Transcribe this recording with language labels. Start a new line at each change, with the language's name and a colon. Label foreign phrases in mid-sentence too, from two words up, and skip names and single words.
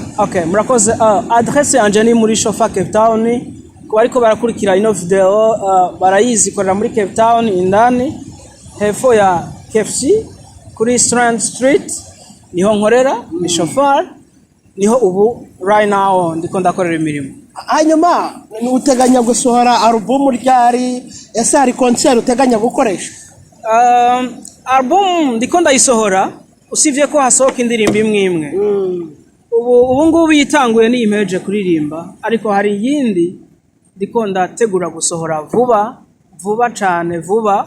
Rundi: Okay, murakoze. Adresse yanje ni muri Shofa Cape Town. Kuba ariko barakurikira ino video barayizi korera muri Cape Town indani hepfo ya KFC kuri Strand Street niho nkorera, ni Shofa niho ubu
English: right now
Rundi: ndiko ndakorera imirimo. Hanyuma uteganya gusohora album ryari? Ese hari concert uteganya gukoresha? Album ndiko ndayisohora, usivye ko hasohoka indirimbo imwe. Ubu ngubu yitanguye ni imeje kuririmba, ariko hari yindi ndiko ndategura gusohora vuba cyane vuba.